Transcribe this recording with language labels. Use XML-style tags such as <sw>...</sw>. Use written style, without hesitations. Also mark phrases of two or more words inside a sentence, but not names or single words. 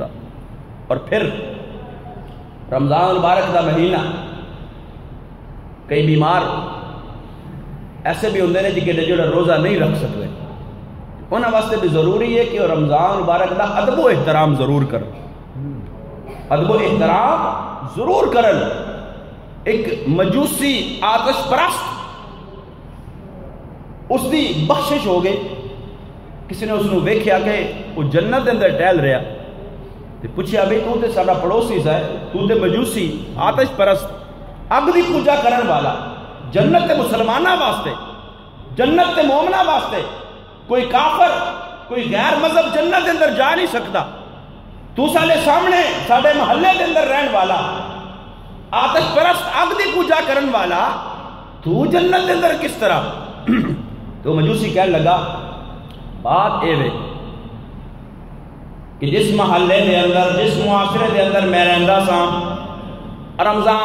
<pa>اور پھر رمضان مبارک دا مہینہ کئی بیمار ایسے بھی ہوندے نے جی کہ جو روزہ نہیں رکھ سکتے، انہاں واسطے بھی ضروری ہے کہ رمضان مبارک دا ادب و احترام ضرور کرن، ادب و احترام ضرور کرن. ایک مجوسی آتش پرست اس دی بخشش ہو گئی، کسی نے اس نے ویکھیا کہ وہ جنت دے اندر ٹہل رہا تے پوچھیا بھئی تو تے ساڈا پڑوسی سا ہے، تو تے مجوسی آتش پرست اگ دی پوجا کرن والا، جنت تے مسلماناں واسطے، جنت تے مومناں واسطے، کوئی کافر کوئی غیر مذہب جنت دے اندر جا نہیں سکتا، تو سالے سامنے ساڈے محلے دے اندر رہن والا آتش پرست اگ دی پوجا کرن والا تو جنت دے اندر کس طرح؟ تو مجوسی کہنے لگا بات اے وے کہ جس محلے دے اندر جس معاشرے دے اندر میں رہندا سا رمضان</pa>